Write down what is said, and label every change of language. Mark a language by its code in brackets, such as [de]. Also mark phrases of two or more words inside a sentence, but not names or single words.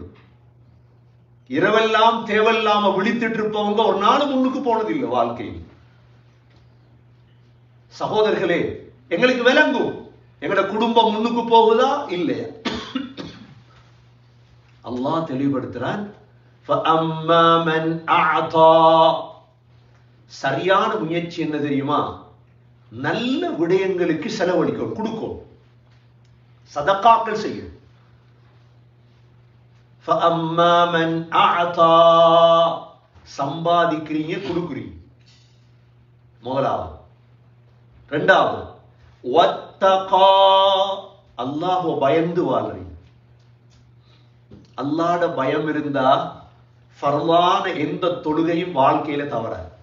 [ta] இரவெல்லாம் தேவையில்லாம விழித்துட்டு இருப்பவங்க ஒரு நாள் முன்னுக்கு போனது இல்லை வாழ்க்கையில். சகோதரர்களே, எங்களுக்கு விளங்கும் எங்கட குடும்பம் முன்னுக்கு போகுதா இல்லையா? அல்லாஹ் தெளிவுபடுத்துறான், [ar] فَأَمَّا مَنْ أَعْطَى. [ta] சரியான முயற்சி என்ன தெரியுமா? நல்ல விடயங்களுக்கு செலவழிக்கும், கொடுக்கும், சதக்காக்கள் செய்யும். [ar] فَأَمَّا مَنْ أَعْطَى. [ta] சம்பாதிக்கிறீங்க, கொடுக்குறீங்க, முதலாவது. இரண்டாவது, வத்தகா. அல்லாஹ்வை பயந்து வாழ்றீங்க. அல்லாஹ்ட பயம் இருந்தா ஃபர்லான எந்த தொழுகையும் வாழ்க்கையில தவறாது.